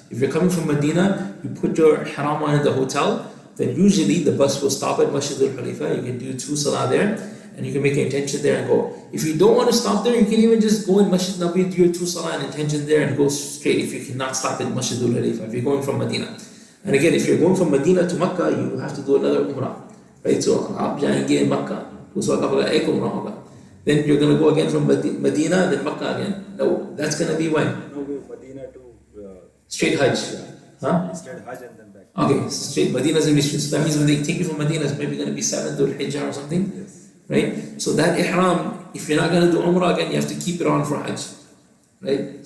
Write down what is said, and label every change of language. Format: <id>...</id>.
<en>If you're coming from Medina, you put your ihram on in the hotel, then usually the bus will stop at Masjid al-Khalifa. You can do 2 salah there, and you can make an intention there and go. If you don't want to stop there, you can even just go in Masjid Nabi, do your 2 salah and intention there and go straight if you cannot stop at Masjid al-Khalifa, if you're going from Medina. And again, if you're going from Medina to Makkah, you have to do another umrah. Right? So,</en> <hi>आप जाएंगे</hi> <en>in Makkah,</en> <hi>उस वक्त आपका एक umrah होगा.</hi> <en>Then you're going to go again from Medina, then Makkah again. No, that's going to be when? No, Medina to straight Hajj. Huh? straight Hajj and then back. Okay, straight Medina is going to be straight. So that means when they take you from Medina, it's maybe going to be 7th or Hijjah or something. Yes. Right? So that ihram, if you're not going to do umrah again, you have to keep it on for Hajj. Right?</en>